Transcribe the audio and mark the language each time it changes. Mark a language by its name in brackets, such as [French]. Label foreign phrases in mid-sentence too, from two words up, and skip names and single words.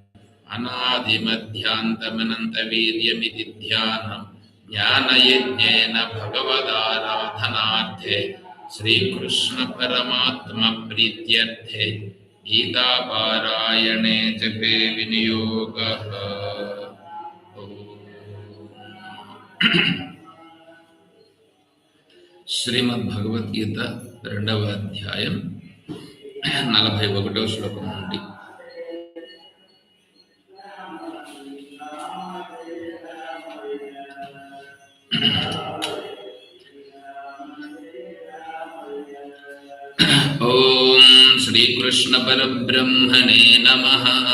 [Sanskrit] अनादिमध्यान्तमनन्तवीर्यमिति ध्यानं ज्ञानयज्ञेन भगवदाराधनार्थे श्रीकृष्ण परमात्मा प्रीत्यर्थे गीतापारायणे जपे विनियोगः। [Telugu] శ్రీమద్భగవద్గీత 2వ అధ్యాయం 41వ శ్లోకం నుండి [Sanskrit] ఓం శ్రీకృష్ణ పరబ్రహ్మణే నమః.